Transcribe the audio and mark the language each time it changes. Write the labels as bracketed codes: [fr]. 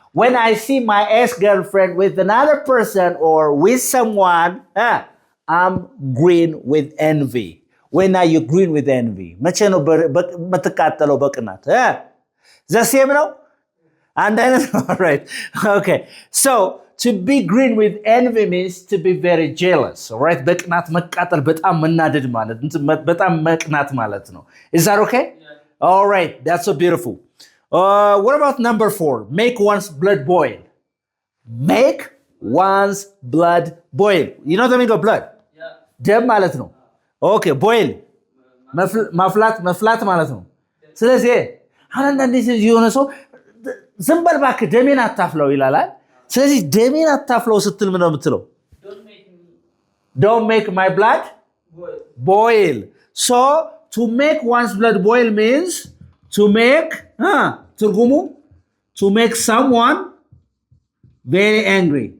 [en] When I see my ex-girlfriend with another person or with someone, I'm green with envy. When are you green with envy? [am] መቼ ነው የምትቃጠለው በቅናት? [en] The same [am] ነው? [en] And then, all right. Okay. So, to be green with envy means to be very jealous. All right? [am] በቅናት መቃጠል በጣም መናደድ ማለት በጣም መቅናት ማለት ነው. [en] Is that okay? Yeah. All right. That's so beautiful. What about number 4? Make one's blood boil. Make one's blood boil. You know the meaning of blood? Yeah. [am] ደም ማለት ነው. Okay, boil. መፍላት ማለት ነው. ስለዚህ አሁን አንዳንዴ የሆነ ሰው ዝም በል እባክህ ደሜን አታፍለው ይላል። ስለዚህ ደሜን አታፍለው ስትል ምን ነው የምትለው? [en] Don't make my blood boil. So to make one's blood boil means to make [am] ትርጉሙ [en] to make someone very angry.